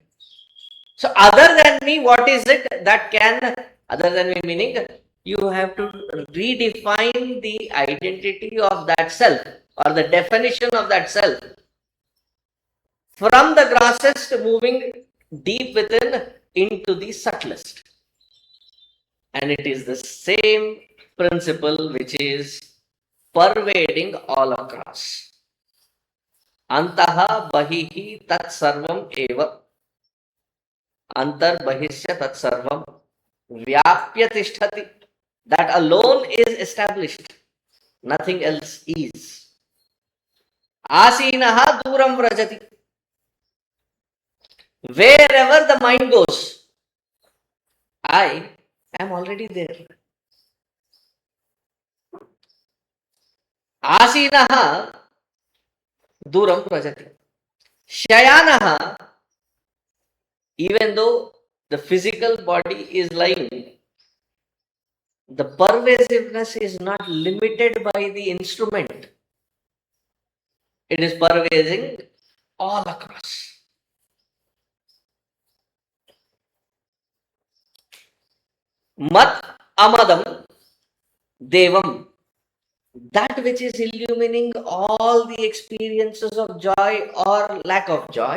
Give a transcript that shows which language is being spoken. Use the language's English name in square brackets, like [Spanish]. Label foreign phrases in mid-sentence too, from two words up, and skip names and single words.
[English] So other than me, what is it that can, other than me meaning, you have to redefine the identity of that self or the definition of that self from the grossest moving deep within into the subtlest. And it is the same principle which is pervading all across. [Sanskrit] अन्तः बहिः तत् सर्वम् एव. अन्तर् बहिश्च तत् सर्वं व्याप्य तिष्ठति. [English] That alone is established. Nothing else is. [Sanskrit] आसीनो दूरं व्रजति. [English] Wherever the mind goes, I am already there. [Sanskrit] आसीनो दूरं व्रजति. शयानः, [English] even though the physical body is lying, the pervasiveness is not limited by the instrument. It is pervading all across. [Sanskrit] मदामदं देवम्, [English] that which is illumining all the experiences of joy or lack of joy.